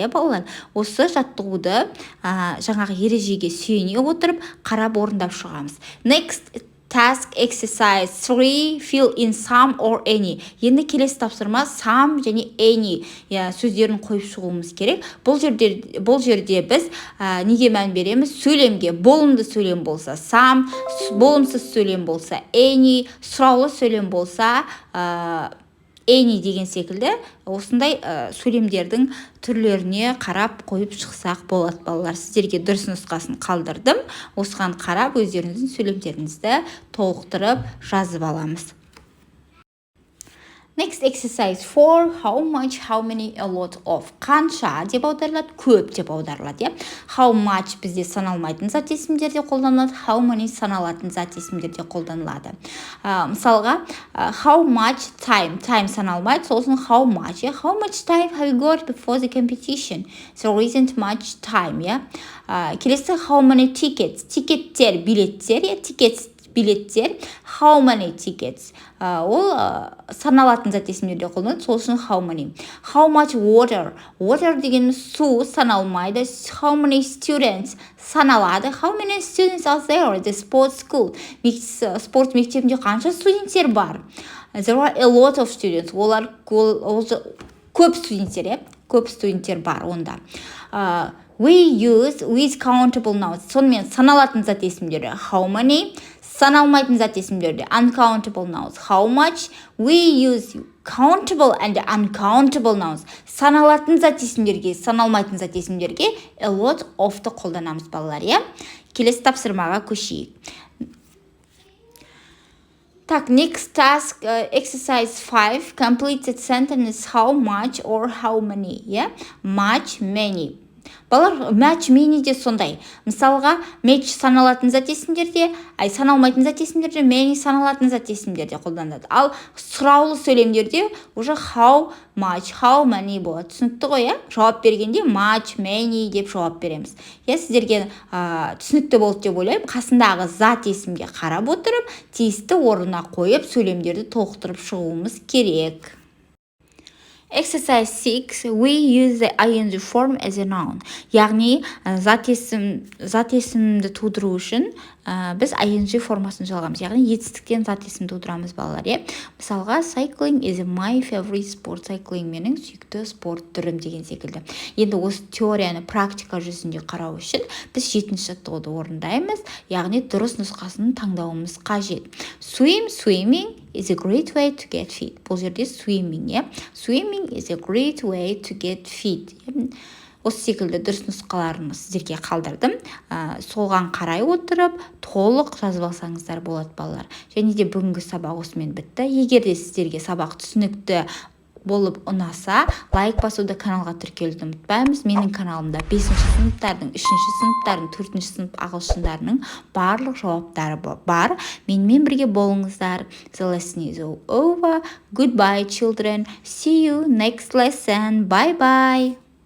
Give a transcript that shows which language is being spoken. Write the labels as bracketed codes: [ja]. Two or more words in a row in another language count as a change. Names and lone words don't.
[kk] Балалар, осы жаттығуды жаңағы ережеге сүйене отырып қарап орындап шығамыз. [en] Next task exercise 3, fill in some or any. [kk] Енді келесі тапсырма some және any сөздерін қойып шығуымыз керек. Бұл жерде біз неге мән береміз? Сөйлемге, болымды сөйлем болса some, болымсыз сөйлем болса any, сұраулы сөйлем болса any деген секілді осындай сөйлемдердің түрлеріне қарап қойып шықсақ болады балалар. Сіздерге дұрыс нұсқасын қалдырдым. Осыған қарап өздеріңіздің сөйлемдеріңізді толықтырып жазып аламыз. [en] Next exercise 4, how much, how many, a lot of. [kk] Қанша деп аударылады, көп деп аударылады. [en] How much [kk] бізде саналмайтын зат есімдерде қолданылады, [en] how many [kk] саналатын зат есімдерде қолданылады. Мысалға, [en] how much time [kk] саналмайды, сосын [en] how much time have you got before the competition? There isn't much time. Келесі, how many tickets, [kk] тикеттер, билеттер, [en] how many tickets, [kk] ол саналатын зат есімдерде қолданылады, сол үшін [en] how many. How much water [kk] деген су саналмайды, [en] how many students саналады, how many students are there at the sports school, [kk] спорт мектебінде қанша студенттер бар. [en] There are a lot of students, [kk] олар көп студенттер бар онда. [en] We use with countable nouns, [kk] сонымен саналатын зат есімдері [en] how many, [kk] саналмайтын зат есімдерде [en] uncountable nouns, how much. We use countable and uncountable nouns, [kk] саналатын зат есімдерге, саналмайтын зат есімдерге [en] a lot of- [kk] ты қолданамыз балалар. Келесі тапсырмаға көшейік. [en] Next task, exercise 5, complete the sentence how much or how many. Much, many. Балалар match many [kk] де сондай. Мысалға, match саналатын зат есімдерде, саналмайтын зат есімдерде, many саналатын зат есімдерде қолданылады. Ал сұраулы сөйлемдерде уже [en] how much, how many [kk] болады. Түсінікті ғой, жауап бергенде [en] much, many [kk] деп жауап береміз. Сіздерге түсінікті болды деп ойлаймын. Қасындағы зат есімге қарап отырып, тиісті орнына қойып, сөйлемдерді толықтырып шығуымыз керек. [en] Exercise 6. We use the ing form as a noun. [kk] Яғни, зат есімді тудыру үшін біз ing формасын жалғамыз. Яғни, етістіктен зат есім тудырамыз балалар. Мысалға, [en] cycling is my favorite sport. Cycling [kk] менің сүйікті спорт түрім деген секілді. Енді осы теорияны практика жүзінде қарау үшін біз 7-ші жаттығуды орындаймыз. Яғни, дұрыс нұсқасын таңдауымыз қажет. [en] Swimming is a great way to get fit. [kk] Бұл жерде [en] swimming, Swimming is a great way to get fit. [kk] Осы секілді дұрыс нұсқаларын сіздерге қалдырдым. Соған қарай отырып, толық жазып алсаңыздар болады балалар. Және де бүгінгі сабақ осымен бітті. Егер де сіздерге сабақ түсінікті болып ұнаса, лайк басуды, каналға тіркелуді ұмытпаймыз. Менің каналымда 5-ші сыныптардың, 3-ші сыныптардың, 4-ші сынып ағылшындарының барлық жауаптары бар. Менімен бірге болыңыздар. [en] The lesson is all over. Goodbye, children. See you next lesson. Bye-bye.